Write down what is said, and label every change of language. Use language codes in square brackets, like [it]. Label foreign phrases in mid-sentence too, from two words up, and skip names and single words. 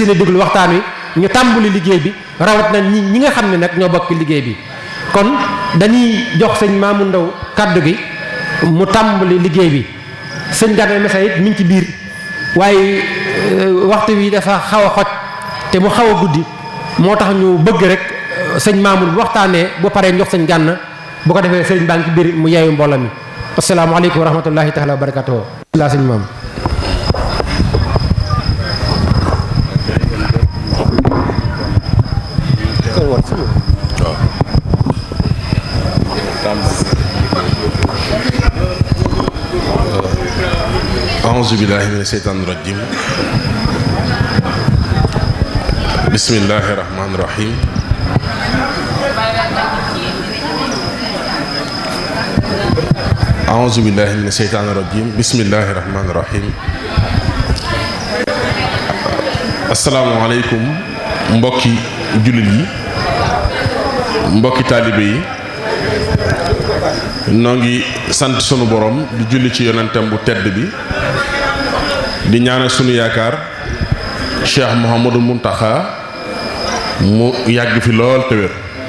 [wo] yéene déglu waxtaan wi ñu tàmbali liggéey bi rawat na ñi nga xam ne nag ñoo bokk liggéey bi kon dañuy jox sëñ Maamu Ndaw kàddu gi mu tàmbali liggéey bi sëñ Gana Messere it mi ngi ci biir waaye waxtu wi dafa xaw a xoj te mu xaw a guddi moo tax ñu bëgg rek sëñ Maamu bu waxtaanee bu paree jox sëñ Gana bu ko defee sëñ baa ngi ci biir mu yeewu mbooloo mi [ar] السلام عليكم ورحمة الله تعالى وبركاته [wo] laa sëñ Maamu [ar] أعوذ بالله من الشيطان الرجيم بسم الله الرحمن الرحيم أعوذ بالله من الشيطان الرجيم بسم الله الرحمن الرحيم السلام عليكم [wo] mbokki jullit yi mbokki taalibe yi noo ngi sant sunu borom di julli ci yonentam bu tedd bi di ñaanal sunu yaakaar Cheikh Mouhamadou Mountakha mu yàgg fi lool te wér